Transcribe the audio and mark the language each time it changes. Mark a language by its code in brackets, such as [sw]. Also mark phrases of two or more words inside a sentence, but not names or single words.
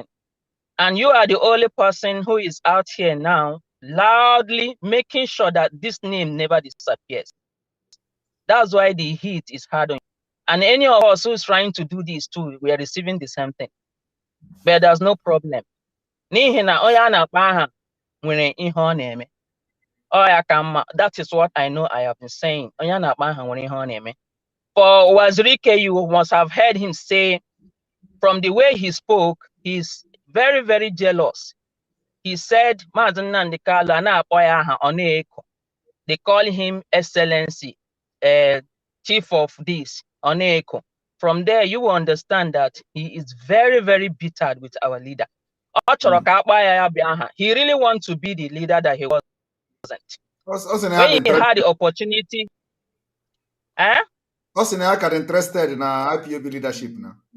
[en] And you are the only person who is out here now loudly making sure that this name never disappears. That's why the heat is hard on you. And any of us who is trying to do this too, we are receiving the same thing. But there's no problem. [ig] N'ihi na onye a na-akpọ aha nwere ihe ọ na-eme. [en] That is what I know I have been saying. [ig] Onye a na-akpọ aha nwere ihe ọ na-eme. [en] For Wazirike, you must have heard him say, from the way he spoke, he's very, very jealous. He said, [ig] Mazi Nnamdi Kanu na-akpọ ya aha ọ na-eko. [en] They call him Excellency, Chief of this, [ig] ọ na-eko. [en] From there, you will understand that he is very, very bitter with our leader. He really wants to be the leader that he wasn't. When he had the opportunity, interested in IPOB leadership now.